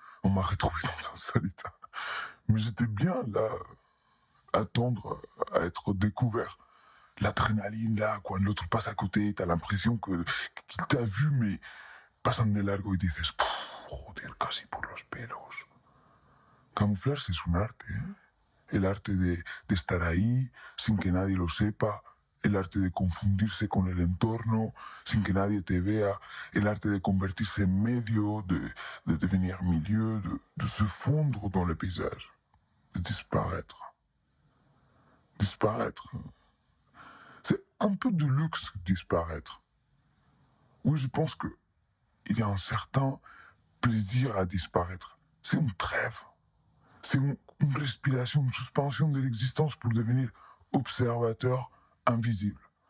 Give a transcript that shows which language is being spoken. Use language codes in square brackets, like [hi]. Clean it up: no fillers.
[fr] On m'a retrouvé dans un solitaire. Mais j'étais bien là, à attendre à être découvert. L'adrénaline là, quand l'autre passe à côté, t'as l'impression qu'il t'a vu, mais [es] pasan de largo y dices, joder, casi por los pelos. Camuflarse es un arte, ¿eh? El arte de estar ahí sin que nadie lo sepa, el arte de confundirse con el entorno sin que nadie te vea, el arte de convertirse en medio, de [fr] devenir milieu, de se fondre dans le paysage, de disparaître. Disparaître. C'est un peu de luxe disparaître. Oui, je pense que il y a un certain plaisir à disparaître. C'est une trêve. C'est une respiration, une suspension de l'existence pour devenir observateur invisible.